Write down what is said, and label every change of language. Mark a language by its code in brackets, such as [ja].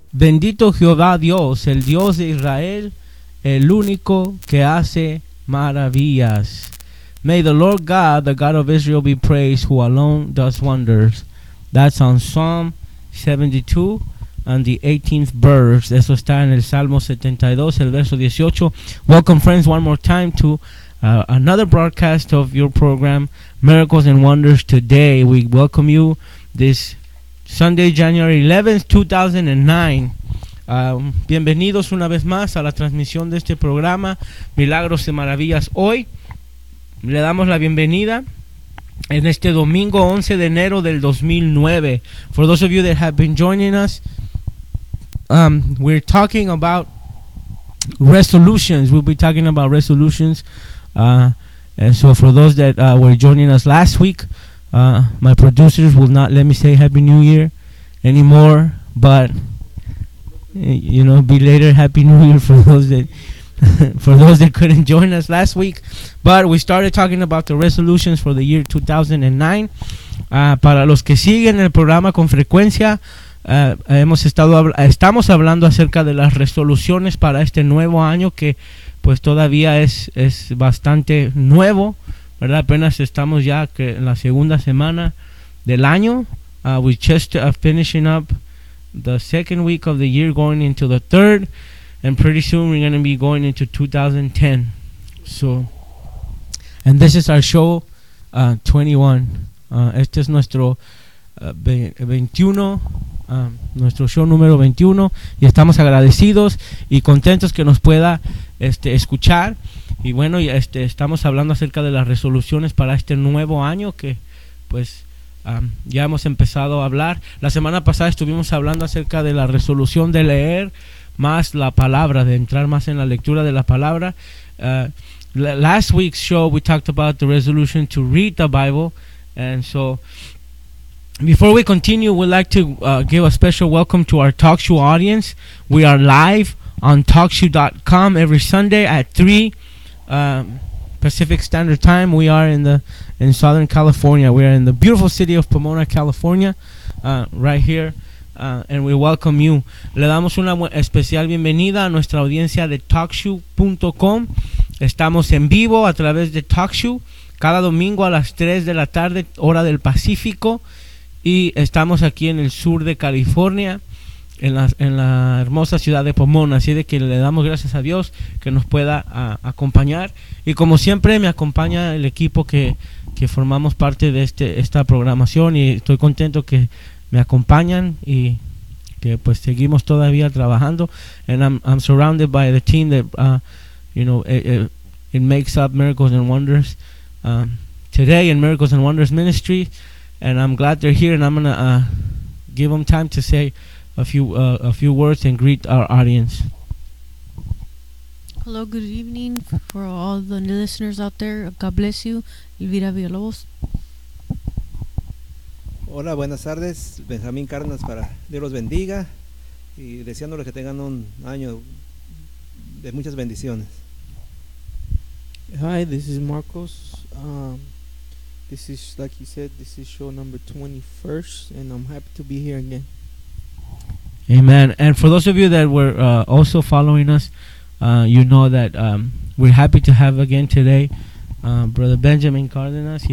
[es] Bendito Jehová Dios, el Dios de Israel, el único que hace maravillas. [en] May the Lord God, the God of Israel, be praised, who alone does wonders. That's on Psalm 72 and the 18th verse. [es] Eso está en el Salmo 72, el verso 18. [en] Welcome, friends, one more time to another broadcast of your program, Miracles and Wonders Today. We welcome you this Sunday, January 11th, 2009. [es] Bienvenidos una vez más a la transmisión de este programa, Milagros y Maravillas. Hoy le damos la bienvenida en este domingo 11 de enero del 2009. [en] For those of you that have been joining us, we're talking about resolutions. We'll be talking about resolutions. And so for those that were joining us last week, my producers will not let me say Happy New Year anymore, but you know, belated Happy New Year for those that for those that couldn't join us last week. But we started talking about the resolutions for the year 2009. [es] Para los que siguen el programa con frecuencia, estamos hablando acerca de las resoluciones para este nuevo año, que pues todavía es bastante nuevo, ¿verdad? Apenas estamos ya que en la segunda semana del año. [en] We just are finishing up the second week of the year, going into the third, and pretty soon we're going to be going into 2010. So, and this is our show 21. [es] Este es nuestro 21, nuestro show número 21, y estamos agradecidos y contentos que nos pueda escuchar. Y bueno, estamos hablando acerca de las resoluciones para este nuevo año, que pues ya hemos empezado a hablar. La semana pasada estuvimos hablando acerca de la resolución de leer más la palabra, de entrar más en la lectura de la palabra. [en] Last week's show we talked about the resolution to read the Bible. And so before we continue, we'd like to give a special welcome to our talk show audience. We are live on talkshow.com every Sunday at 3 Pacific Standard Time. We are in Southern California. We are in the beautiful city of Pomona, California, right here, and we welcome you. [es] Le damos una especial bienvenida a nuestra audiencia de TalkShoe.com. Estamos en vivo a través de TalkShoe cada domingo a las 3 de la tarde, hora del Pacífico, y estamos aquí en el sur de California, en la hermosa ciudad de Pomona. Así de que le damos gracias a Dios que nos pueda acompañar. Y como siempre, me acompaña el equipo que formamos parte de esta programación, y estoy contento que me acompañan y que pues seguimos todavía trabajando. [en] And I'm surrounded by the team that it makes up Miracles and Wonders today in Miracles and Wonders Ministry, and I'm glad they're here, and I'm gonna give them time to say a few words and greet our audience. Hello, good evening for all the new listeners out there. God bless you. Elvira Villalobos. [es] Hola, buenas tardes. Benjamín Cárdenas para Dios los bendiga, y deseándoles que tengan un año de muchas bendiciones. [en] Hi, this is Marcos. This is, like you said, this is show number 21st, and I'm happy to be here again. Amen. And for those of you that were also following us, you know that we're happy to have again today Brother Benjamin Cardenas.